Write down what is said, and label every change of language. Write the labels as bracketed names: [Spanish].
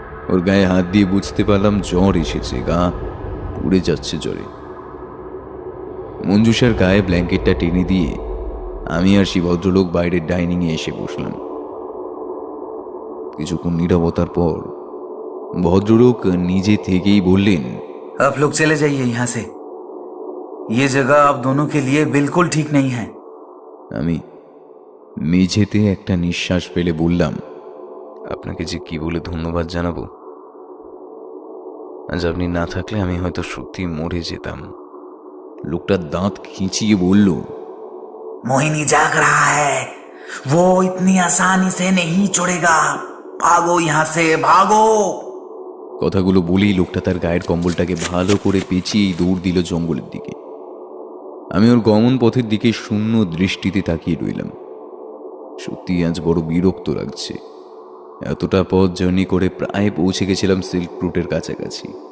[Bangla] ওর গায়ে হাত দিয়ে বুঝতে পারলাম জ্বর এসেছে, গা পুড়ে যাচ্ছে জ্বরে। মঞ্জুষার গায়ে ব্ল্যাঙ্কেটটা টেনে দিয়ে আমি আর সেই ভদ্রলোক বাইরের ডাইনিংয়ে এসে বসলাম। কিছুক্ষণ নীরবতার পর ভদ্রলোক নিজে থেকেই বললেন, [Hindi] आप लोग चले जाइए यहाँ से, ये जगह आप दोनों के लिए बिल्कुल ठीक नहीं है। [Bangla] আমি মেঝেতে একটা নিঃশ্বাস ফেলে বললাম, আপনাকে যে কি বলে ধন্যবাদ জানাবো। আজ আপনি না থাকলে আমি হয়তো সত্যি মরে যেতাম। লোকটা দাঁত খিঁচিয়ে বলল, [Hindi] मोहिनी जाग रहा है, वो इतनी आसानी से नहीं छोड़ेगा, भागो यहाँ से भागो। [Bangla] কথাগুলো বলেই লোকটা তার গায়ের কম্বলটাকে ভালো করে পেঁচিয়েই দৌড় দিল জঙ্গলের দিকে। আমি ওর গমন পথের দিকে শূন্য দৃষ্টিতে তাকিয়ে রইলাম। সত্যি আজ বড় বিরক্ত লাগছে। এতটা পথ জার্নি করে প্রায় পৌঁছে গেছিলাম সিল্ক রুটের কাছাকাছি।